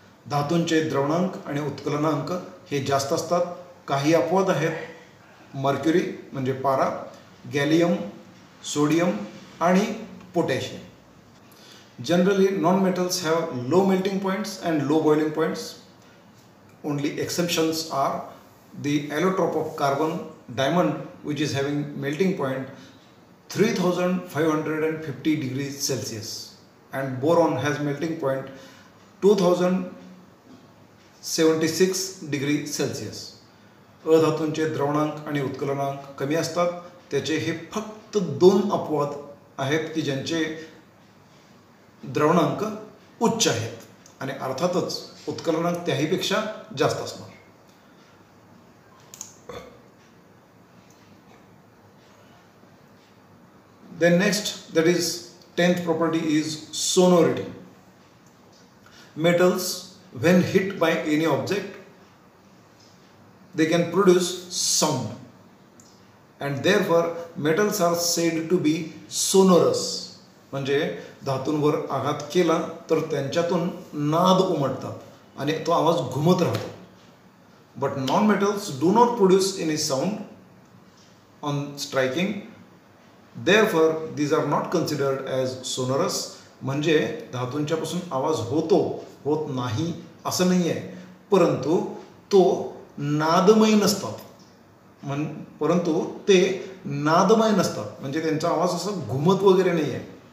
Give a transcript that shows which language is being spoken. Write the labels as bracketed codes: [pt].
[mr] धातूंचे द्रवणांक आणि उत्कलनांक हे जास्त असतात. काही अपवाद आहेत. मर्क्युरी म्हणजे पारा, गॅलियम, सोडियम आणि potassium. [en] Generally, non-metals have low melting points and low boiling points. Only exceptions are the allotrope of carbon, diamond, which is having melting point 3550 degrees Celsius. and boron has melting point 2076 degree Celsius. [mr] अधातूंचे द्रवणांक आणि उत्कलनांक कमी असतात. त्याचे हे फक्त 2 अपवाद आहेत की ज्यांचे द्रवणांक उच्च आहेत आणि अर्थातच उत्कलनांक त्याहीपेक्षा जास्त असणार. [en] Then next, that is 10th property is sonority. Metals, when hit by any object, they can produce sound, and therefore metals are said to be sonorous. [mr] म्हणजे धातूंवर आघात केला तर त्यांच्यातून नाद उमटतात आणि तो आवाज घुमत राहतो. [en] But non-metals do not produce any sound on striking. Therefore, these are not considered as sonorous. [mr] म्हणजे धातूंच्यापासून आवाज होत नाही असं नाही आहे, परंतु तो नादमय नसतात. परंतु ते नादमय नसतात म्हणजे त्यांचा आवाज असा घुमत वगैरे नाही आहे.